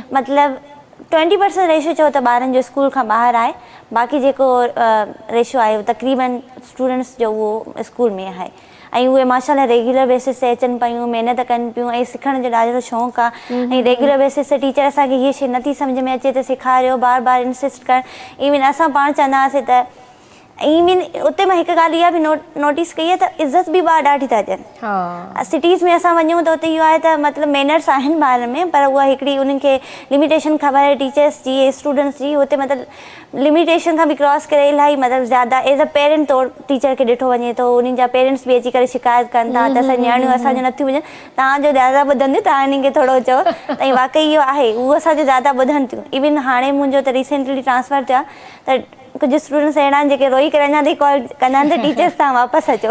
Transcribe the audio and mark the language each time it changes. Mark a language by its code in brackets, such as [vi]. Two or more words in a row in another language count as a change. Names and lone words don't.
[sd] मतिलबु 20% रेशो चओ त ॿारनि जो स्कूल खां ॿाहिरि आहे। बाक़ी जेको रेशो आहे तक़रीबन स्टूडेंट्स जो उहो स्कूल में आहे। ऐं उहे माशाल्लाह [en] regular basis [sd] ते अचनि पियूं, महिनत कनि पियूं ऐं सिखण जो ॾाढो शौक़ु आहे। ऐं [en] regular basis [sd] ते टीचर असांखे हीअ शइ नथी सम्झ में अचे त सेखारियो, बार बार इंसिस्ट कर। इवन असां पाण चवंदा हुआसीं त इवन उते मां हिकु ॻाल्हि इहा बि नोटिस कई आहे त इज़त बि ॿार ॾाढी था ॾियनि। सिटीज़ में असां वञूं त उते इहो आहे त मतिलबु मैनर्स आहिनि ॿारनि में, पर उहा हिकिड़ी उन्हनि खे लिमिटेशन ख़बर आहे टीचर्स जी, स्टूडेंट्स जी। हुते मतिलबु लिमिटेशन खां बि क्रॉस करे इलाही मतिलबु ज़्यादा [en] as a parent [sd] तौरु टीचर खे ॾिठो वञे थो। उन्हनि जा पेरेंट्स बि अची करे शिकायत कनि था त असां नियाणियूं असांजो नथियूं ॿुधनि, तव्हांजो ज़्यादा ॿुधंदियूं, तव्हां इन्हनि खे थोरो चओ। ऐं वाक़ई इहो आहे, उहो असांजो ज़्यादा ॿुधनि थियूं। इवन हाणे मुंहिंजो त [en] recently transfer [sd] थियो आहे त कुझु स्टूडेंट्स अहिड़ा आहिनि जेके रोई करे अञा ताईं कॉल कंदा आहिनि त टीचर्स तव्हां वापसि अचो।